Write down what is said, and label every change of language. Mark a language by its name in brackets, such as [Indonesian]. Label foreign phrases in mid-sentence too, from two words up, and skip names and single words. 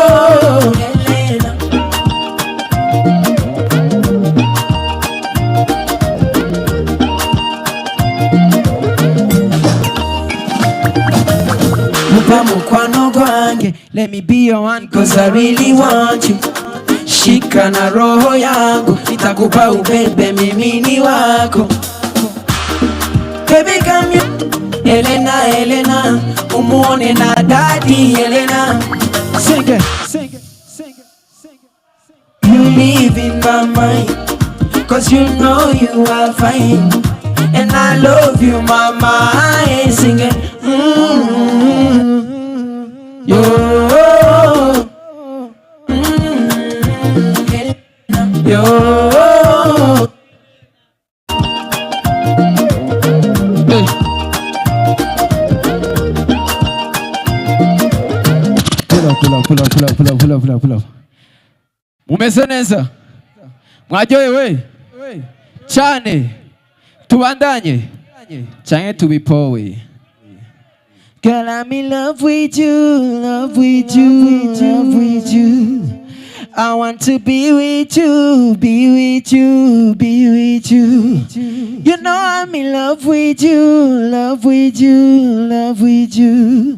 [English] Let me be your one, cause I really want you. [Swahili] Shika na roho yangu, nitakupa ubebe mimi ni wako. [English] Baby come here, [Swahili] Helena, umuone na daddy Helena. [English] Sing it. You live in my mind, cause you know you are fine. And I love you, mama. I ain't singing. Yo. Yo. Pull up. [Rundi] Mumeze neza? Mwaryohewe? Cyane. Tubandanye. Canke tubipowe. [English] Girl, I'm in love with you. I want to be with you. You know I'm in love with you.